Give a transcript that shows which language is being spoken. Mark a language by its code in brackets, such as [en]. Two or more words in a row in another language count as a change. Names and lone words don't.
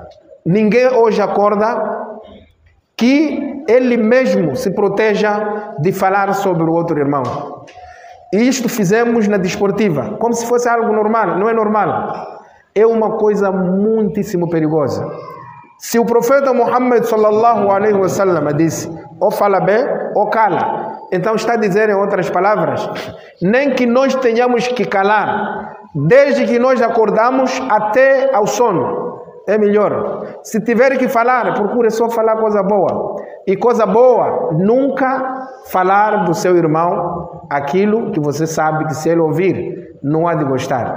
[pt] Ninguém hoje acorda que ele mesmo se proteja de falar sobre o outro irmão. E isto fizemos na desportiva, como se fosse algo normal. Não é normal. É uma coisa muitíssimo perigosa. Se o profeta Muhammad [ar] صلى الله عليه وسلم [pt] disse, ou fala bem ou cala, então está a dizer em outras palavras, nem que nós tenhamos que calar, desde que nós acordamos até ao sono, é melhor. Se tiver que falar, procure só falar coisa boa. E coisa boa, nunca falar do seu irmão aquilo que você sabe que se ele ouvir, não há de gostar.